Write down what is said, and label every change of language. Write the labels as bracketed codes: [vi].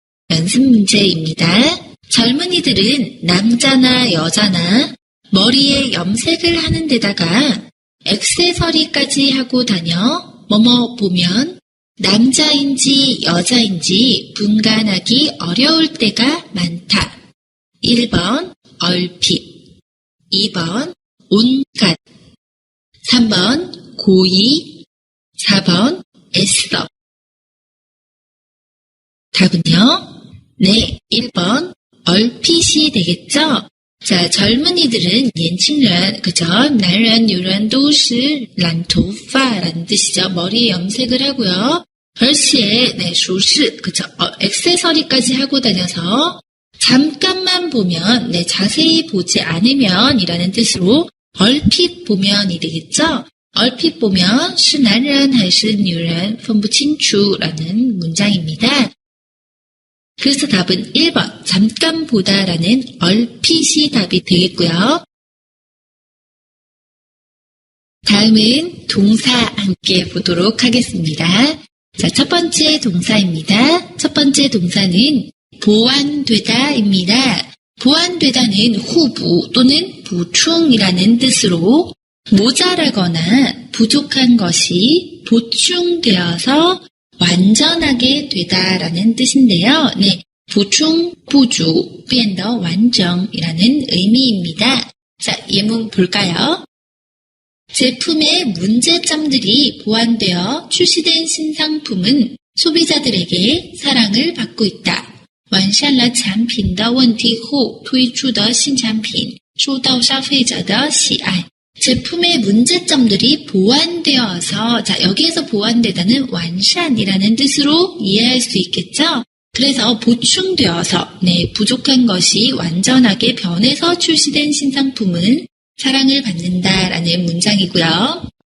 [ko] 연습 문제입니다. 젊은이들은 남자나 여자나 머리에 염색을 하는 데다가 액세서리까지 하고 다녀 뭐뭐 보면 남자인지 여자인지 분간하기 어려울 때가 많다. 1번 얼핏, 2번 온갖, 3번 고의, 4번 애써. 답은요? 네, 1번 얼핏이 되겠죠? 자, 젊은이들은年轻人, 그죠? [zh] 男人女人都是染头发 [ko] 라는 뜻이죠. 머리에 염색을 하고요. 별시에, 네, 属实, 그죠? 액세서리까지 하고 다녀서 잠깐만 보면, 네, 자세히 보지 않으면 이라는 뜻으로 얼핏 보면이 되겠죠? 얼핏 보면 [zh] 是男人还是女人分不清楚 [ko] 라는 문장입니다. 그래서 답은 1번 잠깐 보다라는 얼핏이 답이 되겠고요. 다음은 동사 함께 보도록 하겠습니다. 자, 첫 번째 동사입니다. 첫 번째 동사는 보완되다입니다. 보완되다는 후부 또는 보충이라는 뜻으로 모자라거나 부족한 것이 보충되어서 완전하게 되다라는 뜻인데요. 네, 보충, 부주, [zh] 变得完整 [ko] 이라는 의미입니다. 자, 예문 볼까요? 제품의 문제점들이 보완되어 출시된 신상품은 소비자들에게 사랑을 받고 있다. [zh] 完善了产品的问题后推出的新产品受到消费者的喜爱。 [ko] 제품의 문제점들이 보완되어서, 자, 여기에서 보완되다는 완산이라는 뜻으로 이해할 수 있겠죠? 그래서 보충되어서, 네, 부족한 것이 완전하게 변해서 출시된 신상품은 사랑을 받는다라는 문장이고요.